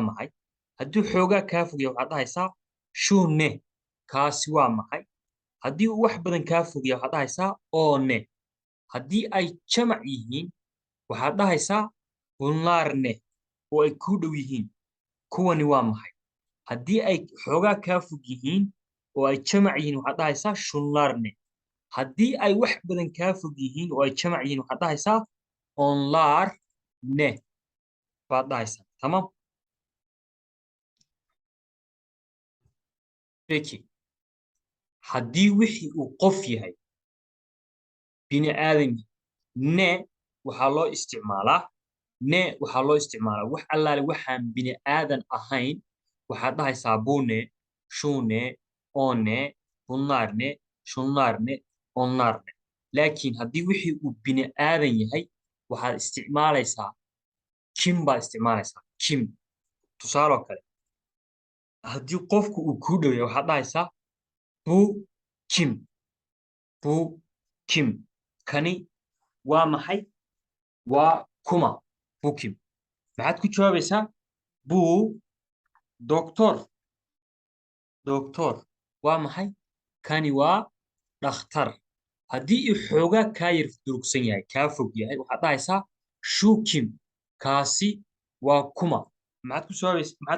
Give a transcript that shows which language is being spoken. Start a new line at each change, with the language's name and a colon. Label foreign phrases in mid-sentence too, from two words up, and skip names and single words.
Somali: maxay haddii xoogaa kaa fogya waxaad dhahaysaa shune kaasi waa maxay haddii uu wax badan kaa fogya waxaad dhahaysaa oone haddii ay jamac yihiin waxaad dhahaysaa bunlaarne oo ay kuu dhow yihiin kuwani waa maxay haddii ay xoogaa kaa fog yihiin oo ay jamac yihiin waxaad dhahaysaa shunlaarne haddii ay wax badan kaa fog yihiin oo ay jamac yihiin waxaad dhahaysaa
Turkish: onlaar ne
Somali: baad dhahaysaa tamam peki haddii wixii uu qof yahay bini aadam ne waxaa loo isticmaalaa wax allaale waxaan bini aadan ahayn waxaad dhahaysaa
Turkish: bune shune one bunlaarne shunlaarne onlaarne
Somali: laakiin haddii wixii uu bini aadan yahay waxaad isticmaalaysaa kim baad isticmaalaysaa kim tusaaloo kale haddii qofku uu kuu dhow yahay waxaad dhahaysaa
Turkish: bu kim bu kim
Somali: kani waa maxay waa kuma bukim maxaad ku jawaabaysaa buu doctor waa maxay kani waa dhakhtar haddii uu xoogaa kaa yar durugsan yahay kaa fog yahay waxaad dhahaysaa shukim kaasi waa kuma maxaad